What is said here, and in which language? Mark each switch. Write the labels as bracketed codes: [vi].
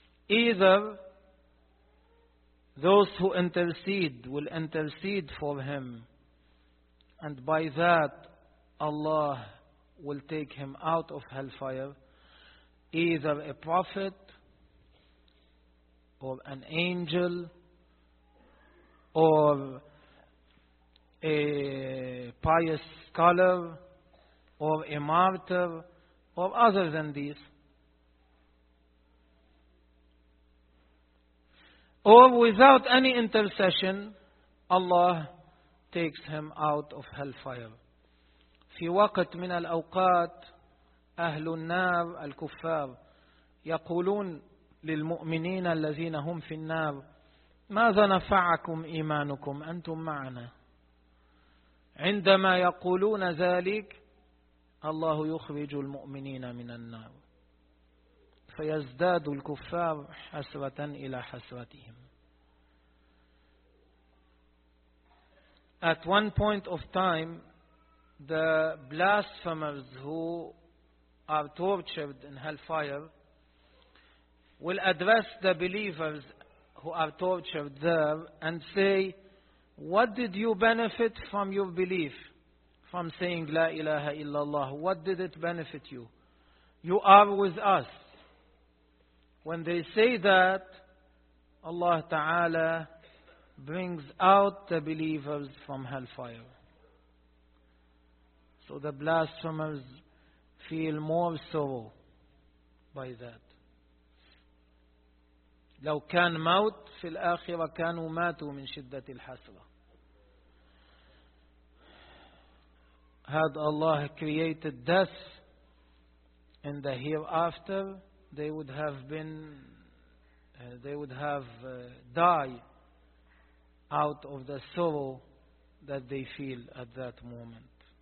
[en] Either those who intercede will intercede for him, and by that Allah will take him out of hellfire, either a prophet or an angel or a pious scholar or a martyr or other than these. Or without any intercession, Allah takes him out of hellfire. [ar] في وقت من الأوقات أهل النار الكفار يقولون للمؤمنين الذين هم في النار ماذا نفعكم إيمانكم أنتم معنا؟ عندما يقولون ذلك الله يخرج المؤمنين من النار فيزداد الكفار حسرة إلى حسرتهم. [en] At one point of time, the blasphemers who are tortured in hellfire will address the believers who are tortured there and say, what did you benefit from your belief, from saying La ilaha illallah? What did it benefit you? You are with us. When they say that, Allah Ta'ala brings out the believers from hellfire. So the blasphemers feel more sorrow by that. [ar] لو كان موت في الآخرة كانوا ماتوا من شدة الحسرة. [en] Had Allah created death in the hereafter, they would have been, they would have died. Out of the sorrow that they feel at that moment.